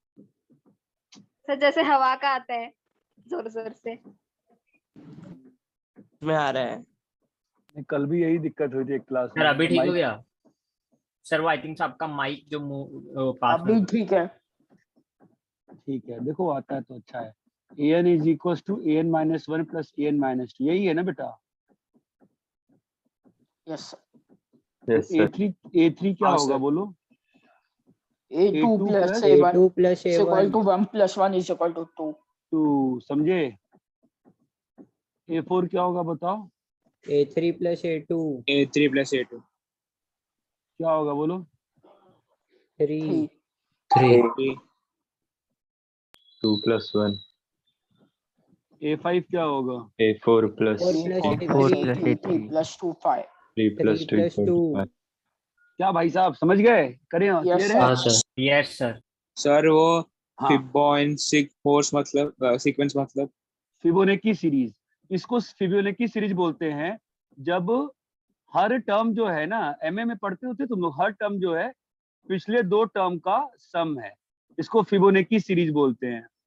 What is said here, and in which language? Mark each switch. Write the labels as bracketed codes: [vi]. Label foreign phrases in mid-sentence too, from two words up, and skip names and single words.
[hi] सर जैसे हवा का आता है जोर जोर से। में आ रहा है। कल भी यही दिक्कत हुई थी एक क्लास सर में। अभी ठीक हो माइक- गया? सर वो [en] I think [hi] आपका माइक जो मुंह पास अभी में। ठीक है। ठीक है, देखो आता है तो अच्छा है। [en] AN is equal to AN - 1 plus AN - 2, [hi] यही है ना बेटा? [en] यस [hi] तो A3 क्या हाँ, होगा सर। बोलो? [en] A2 plus A1 is equal to 1 plus 1 is equal to 2. [hi] 2 समझे? A4 क्या होगा बताओ? [en] A3 plus A2 A3 plus A2 [hi] क्या होगा बोलो? [en] 3 3 2 plus 1 [hi] A5 क्या होगा? [en] A4 plus 4 plus A3 A3 3 plus 2 5. 3 plus 2 3 plus 2 [hi] क्या भाई साहब समझ गए? करें? [en] Yes, क्लियर sir. [hi] है? हाँ सर [en] yes sir. [hi] सर वो हाँ, फिबोनाची फोर्स मतलब सीक्वेंस मतलब फिबोनाची सीरीज, इसको फिबोनाची सीरीज बोलते हैं। जब हर टर्म जो है ना, एमए में पढ़ते होते तुम लोग, हर टर्म जो है पिछले 2 टर्म का सम है, इसको फिबोनाची सीरीज बोलते हैं।